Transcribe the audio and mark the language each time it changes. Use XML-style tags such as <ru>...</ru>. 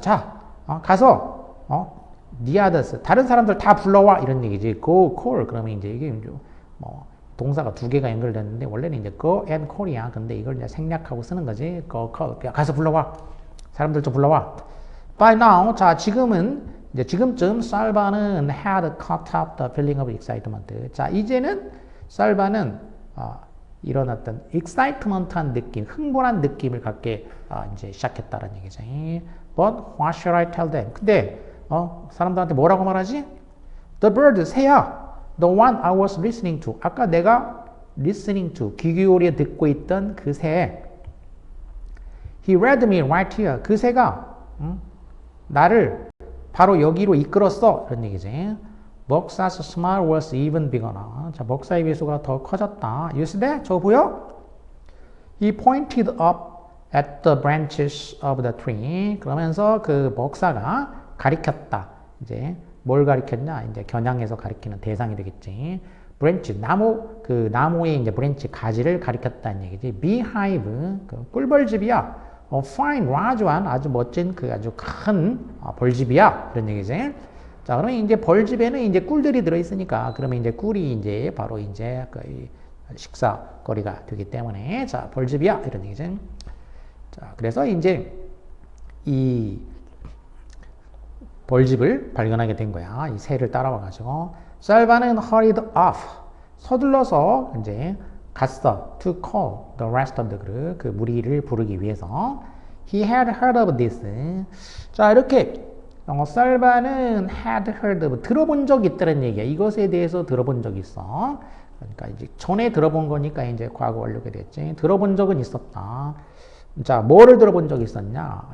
<ko>자, 가서</ko> <en>the others.</en> <ko>다른 사람들 다 불러와 이런 얘기지.</ko> <en>Go call.</en> <ko>그러면 이제 이게 뭐 동사가 두 개가 연결됐는데 원래는 이제</ko> <en>go and call</en> <ko>이야. 근데 이걸 이제 생략하고 쓰는 거지.</ko> <en>go call.</en> <ko>가서 불러와. 사람들 좀 불러와.</ko> <en>By now,</en> <ko>자 지금은 이제 지금쯤 살바는</ko> <en>had caught up the feeling of excitement.</en> <ko>자 이제는 살바는 이런 어떤 excitement한 느낌, 흥분한 느낌을 갖게 이제 시작했다는 얘기지.</ko> <en>But what should I tell them?</en> <ko>근데 사람들한테 뭐라고 말하지?</ko> <en>The bird,</en> <ko>새야.</ko> <en>The one I was listening to.</en> <ko>아까 내가</ko> <en>listening to,</en> <ko>귀 기울여 듣고 있던 그 새.</ko> <en>He led me right here.</en> <ko>그 새가 나를 바로 여기로 이끌었어. 이런 얘기지.</ko> <en>벅사's smile was even bigger.</en> <ko>자, 벅사의 미소가 더 커졌다.</ko> <en>You see that?</en> <ko>저거 보여?</ko> <en>He pointed up at the branches of the tree.</en> <ko>그러면서 그 벅사가 가리켰다. 이제 뭘 가리켰냐? 이제 겨냥해서 가리키는 대상이 되겠지. 브랜치, 그 나무의 이제 브랜치, 가지를 가리켰다는 얘기지. beehive, 그 꿀벌집이야. fine, large한, 아주 멋진 그 아주 큰 벌집이야. 그런 얘기지. 자, 그러면 이제 벌집에는 이제 꿀들이 들어있으니까, 그러면 이제 꿀이 이제 바로 이제 그 식사거리가 되기 때문에, 자, 벌집이야. 이런 얘기지. 자, 그래서 이제 이 벌집을 발견하게 된 거야. 이 새를 따라와가지고.</ko> <en>살바는 hurried off.</en> <ko>서둘러서 이제 갔어.</ko> <en>To call the rest of the group.</en> <ko>그 무리를 부르기 위해서.</ko> <en>He had heard of this.</en> <ko>자, 이렇게 살바는</ko> <en>had heard of,</en> <ko>들어본 적 있다는 얘기야. 이것에 대해서 들어본 적 있어. 그러니까 이제 전에 들어본 거니까 이제 과거 완료가 됐지. 들어본 적은 있었다. 자, 뭐를 들어본 적 있었냐?</ko>